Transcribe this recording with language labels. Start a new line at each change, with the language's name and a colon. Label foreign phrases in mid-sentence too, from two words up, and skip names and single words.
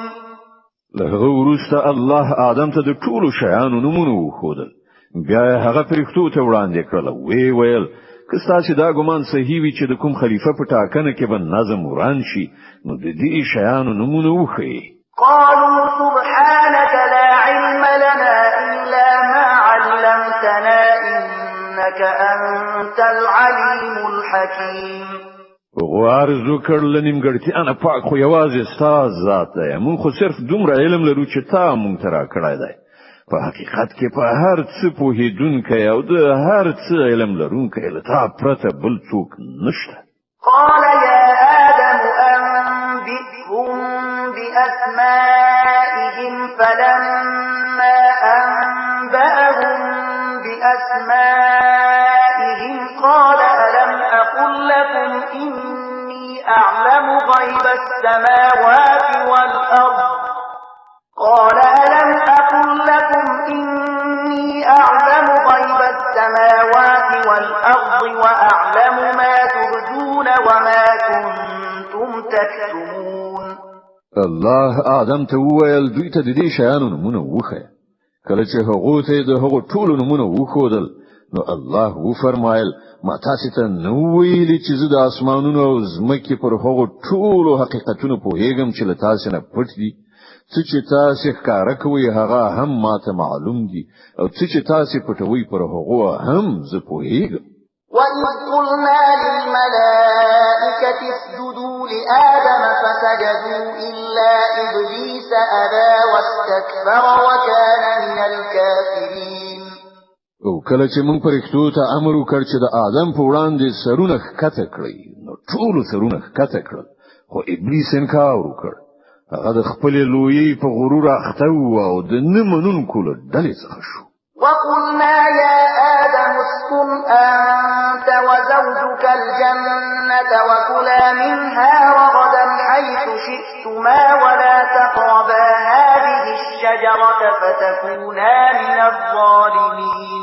Pashto: له ورسته الله آدم ته د ټولو شیانو نمونه وښودل. بیا هغه پرښتو ته وړاندې کړل وی ویل که ستاسو دا ګمان صحیح وي چې د کوم خلیفہ په ټاکنه کې به نظم وران شي نو د دې شیانو نمونه وښیي.
Arabic: قالوا سبحانك لا علم لنا إلا ما علمتنا إنك أنت العليم الحكيم.
Pashto: غوارزو کړل نیمګړتي انا پاک خو یوازې ستاسو ذات دی. مونږ خو صرف دومره علم لرو چې تا مونږ ته راکړی دی. په حقیقت کې په هر څه پوهیدونکی او د هر څه علم لرونکی له تا پرته بل څوک نشته.
Arabic: قال يا آدم أنبئهم بأسمائهم فلما أنبأهم بأسمائهم قال ألم أقل لكم إني أعلم غيب السماوات والأرض قال ألم أقل لكم إني أعلم غيب السماوات والأرض وأعلم ما تبدون وما كنتم تكتمون.
Pashto: الله آدم ته وویل دوی ته د دې شیانو نمونه وښیه. کله چې هغه ته د هغو ټولو نمونه وښودل نو الله و فرمایل ما تاسو ته نو ویلي چې زه د اسمانونو او ځمکې پر هغو ټولو حقیقتونو پوهیږم چې له تاسو نه پټ دي. څه چې تاسو ښکارا کوي هغه هم ماته معلوم دي او څه چې تاسو پټوي پر هغه هم زه پوهیږم.
Arabic: وَإِذْ قُلْنَا لِلْمَلَائِكَةِ اسْجُدُوا لِآدَمَ فَسَجَدُوا إِلَّا إِبْلِيسَ أَبَى وَاسْتَكْبَرَ وَكَانَ مِنَ الْكَافِرِينَ.
Pashto: او کله چې موږ پرښتو ته امر وکړ چې د آدم په وړاندې سرونه ښکته کړي نو ټول سرونه ښکته کړل خو ابلیس انکار وکړ. هغه د خپل لویي په غرور اخته او د نه منونکو له ډلې څخه شو.
Arabic: وَقُلْنَا يَا آدَمُ اسْكُنْ أَنْتَ وَزَوْجُكَ الْجَنَّةَ وَكُلَا مِنْهَا رَغَدًا حَيْثُ شِئْتُمَا وَلَا تَقْرَبَا هَٰذِهِ الشَّجَرَةَ فَتَكُونَا مِنَ الظَّالِمِينَ.